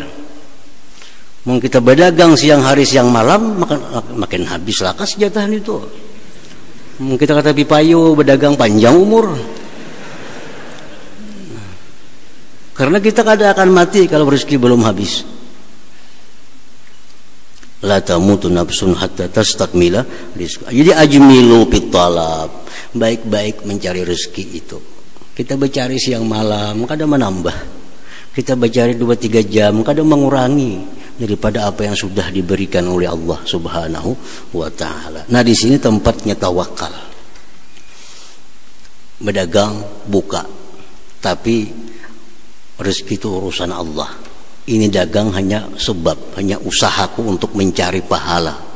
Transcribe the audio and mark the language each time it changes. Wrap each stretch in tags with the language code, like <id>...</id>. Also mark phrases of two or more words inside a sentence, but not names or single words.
<bjn>Mau kita berdagang siang hari siang malam makin habis lakas jatah itu. Kita kata pipayo berdagang panjang umur. Karena kita kada akan mati kalau rezeki belum habis.</bjn> <ar>لا تموت نفس حتى تستكمل رزقها.</ar> <bjn>Jadi</bjn> <ar>أجملوا في الطلب,</ar> <bjn>baik-baik mencari rezeki itu. Kita bercari siang malam kada menambah. Kita bercari 2-3 jam kada mengurangi daripada apa yang sudah diberikan oleh Allah</bjn> <ar>سبحانه وتعالى.</ar> <bjn>Nah, di sini tempatnya tawakal. Berdagang, buka, tapi rezeki itu urusan Allah. Ini dagang hanya sebab, hanya usahaku untuk mencari pahala.</bjn>